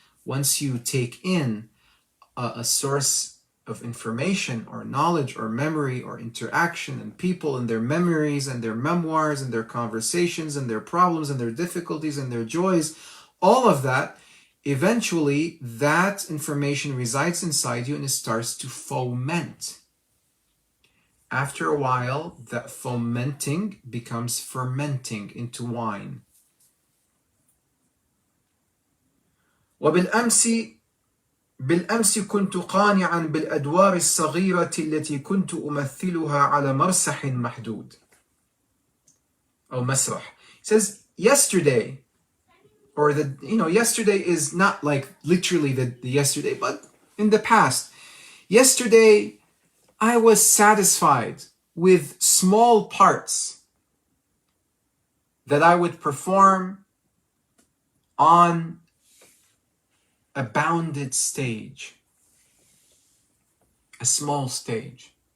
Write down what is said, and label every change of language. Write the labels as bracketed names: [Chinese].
[English] Once you take in a source of information or knowledge or memory or interaction and people and their memories and their memoirs and their conversations and their problems and their difficulties and their joys, all of that, eventually that information resides inside you and it starts to foment. After a while, that fomenting becomes fermenting into wine. [Arabic] بالأمس كنت قانعا بالأدوار الصغيرة التي كنت أمثلها على مرسح محدود أو مسرح. [English] He says yesterday, or yesterday is not like literally the yesterday, but in the past. Yesterday I was satisfied with small parts that I would perform on a bounded stage, a small stage.